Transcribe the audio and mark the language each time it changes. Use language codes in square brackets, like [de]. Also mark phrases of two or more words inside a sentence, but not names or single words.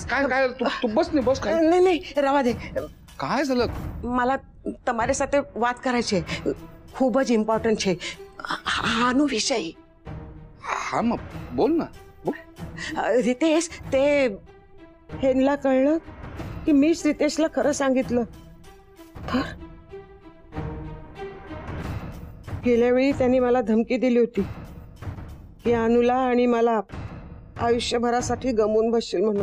[mr] काय काय तू बस नाही बस. काय नाही नाही रवा दे. काय झालं? [gu] मला તમારી સાથે વાત करायची છે. ખૂબ જ ઇમ્પોર્ટન્ટ છે આનો વિષય. [mr] हा मग बोल ना बोल. रितेश ते ह्यांना कळलं की मीच रितेशला खरं सांगितलं तर गेल्या वेळी त्यांनी मला धमकी दिली होती की अनुला आणि मला आयुष्यभरासाठी गमवून बसशील म्हणून.